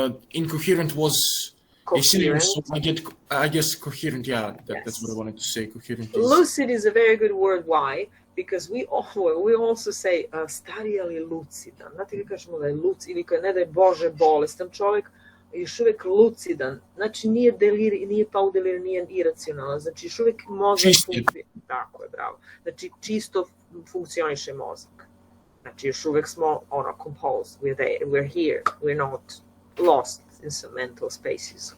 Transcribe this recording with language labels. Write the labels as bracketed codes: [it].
[en] Incoherent was a synonym, so I guess coherent. Yeah, that's what I wanted to say. Coherent. Lucid is a very good word. Why? Because we also say [hr] stari ali lucidan. Znate kako kažemo da je lucid ili kad ne daj Bože bolestan čovjek, još uvijek lucidan. Znači nije pao u delir, nije iracionalan. Znači još uvijek mozak funkcionira. Tako je, bravo. Znači čisto funkcioniše mozak. Znači još uvijek smo [en] composed. We're there. We're here. We're not lost in some mental spaces.